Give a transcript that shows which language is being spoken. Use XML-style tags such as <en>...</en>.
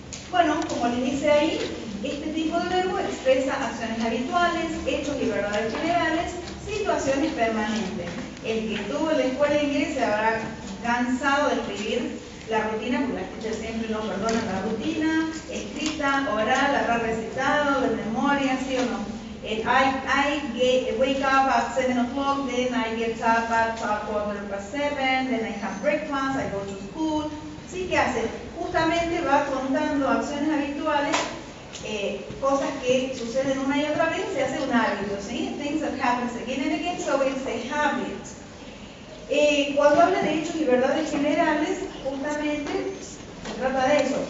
<es>Bueno, como les dice ahí, este tipo de verbo expresa acciones habituales, hechos y verdades generales, situaciones permanentes. El que estuvo en la escuela de inglés se habrá cansado de escribir la rutina, porque las teachers siempre no perdonan la rutina, escrita, oral, habrá recitado, de memoria, ¿sí o no?</es> <en>I wake up at 7 o'clock, then I get up at 7:15, then I have breakfast, I go to school.</en> <es>¿Sí? ¿Qué hace? Justamente va contando acciones habituales, cosas que suceden una y otra vez, se hace un hábito, ¿sí?</es> <en>Things that happens again and again, so it's a habit.</en> <es>Cuando habla de hechos y verdades generales, justamente se trata de eso.</es>